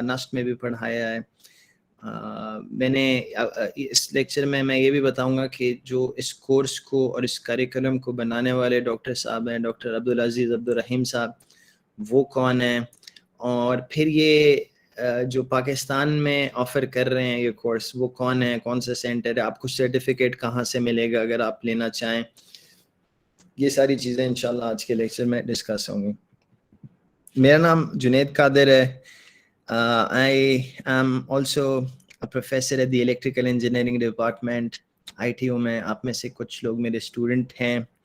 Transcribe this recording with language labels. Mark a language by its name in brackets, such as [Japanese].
[Urdu] نسٹ میں بھی پڑھایا ہے. میں نے اس لیکچر میں یہ بھی بتاؤں گا کہ جو اس کورس کو اور اس کریکولم کو بنانے والے ڈاکٹر صاحب ہیں، ڈاکٹر عبدالعزیز عبدالرحیم صاحب، وہ کون ہیں، اور پھر یہ جو پاکستان میں آفر کر رہے ہیں یہ کورس، وہ کون ہے، کون سا سینٹر ہے، آپ کو سرٹیفکیٹ کہاں سے ملے گا اگر آپ لینا چاہیں. یہ ساری چیزیں انشاءاللہ آج کے لیکچر میں ڈسکس ہوں گی. میرا نام جنید قادر ہے. [English] I am also a professor at the Electrical Engineering Department, ITU میں. [Urdu] آپ میں سے کچھ لوگ میرے اسٹوڈنٹ ہیں.